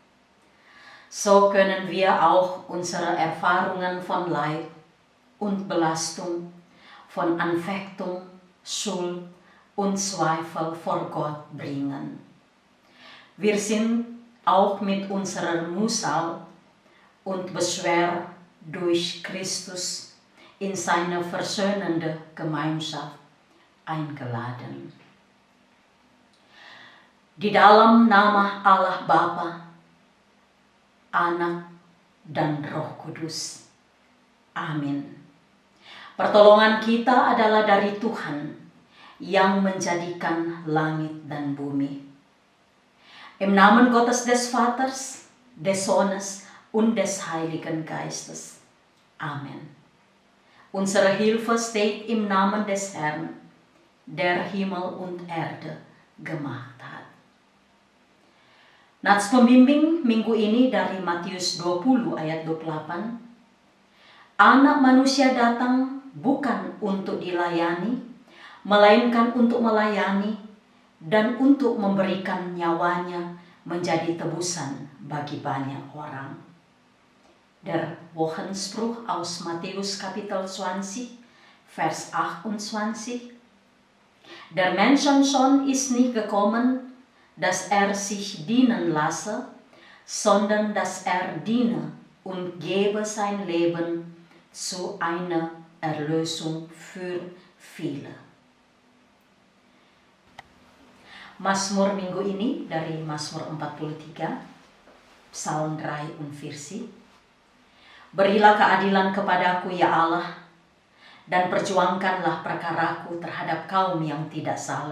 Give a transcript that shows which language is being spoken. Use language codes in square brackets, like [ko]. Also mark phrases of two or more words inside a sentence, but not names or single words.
[de] So können wir auch unsere Erfahrungen von Leid und Belastung, von Anfechtung, Schuld und Zweifel vor Gott bringen. Wir sind auch mit unserer Mühsal und Beschwer durch Christus in seine versöhnende Gemeinschaft eingeladen. [id] Di dalam nama Allah Bapa, Anak, dan Roh Kudus. Amin. Pertolongan kita adalah dari Tuhan yang menjadikan langit dan bumi. [de] Im Namen Gottes des Vaters, des Sohnes und des Heiligen Geistes. Amen. Unsere Hilfe steht im Namen des Herrn, der Himmel und Erde gemacht hat. [id] Nats pembimbing minggu ini dari Matius 20 ayat 28. Anak manusia datang bukan untuk dilayani, melainkan untuk melayani dan untuk memberikan nyawanya menjadi tebusan bagi banyak orang. [de] Der Wochenspruch aus Matthäus Kapitel 20, Vers 28. Der Menschensohn ist nicht gekommen, dass sich dienen lasse, sondern dass diene und gebe sein Leben zu einer Erlösung für viele. [id] Mazmur minggu ini dari Mazmur 43, Psalm 43. Berilah keadilan kepadaku ya Allah, dan perjuangkanlah perkaraku terhadap kaum yang tidak saleh.